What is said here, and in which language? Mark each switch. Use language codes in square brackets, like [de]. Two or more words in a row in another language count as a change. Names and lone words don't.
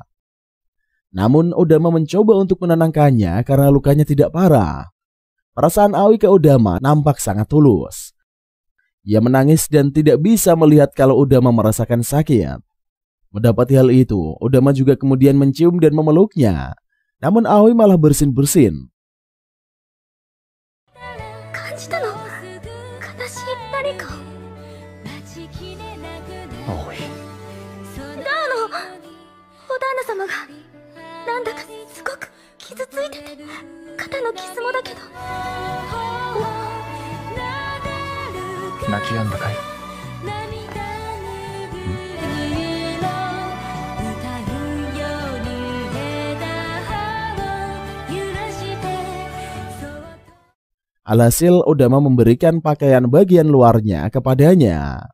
[id] Namun Odama mencoba untuk menenangkannya karena lukanya tidak parah. Perasaan Aoi ke Odama nampak sangat tulus. Ia menangis dan tidak bisa melihat kalau Odama merasakan sakit. Mendapati hal itu, Odama juga kemudian mencium dan memeluknya. Namun Aoi malah bersin-bersin. Aoi. [ja] なんだかすごく傷ついてて、肩のキスもだけど。泣き止んだかい？ [id] Alhasil Odama memberikan pakaian bagian luarnya kepadanya.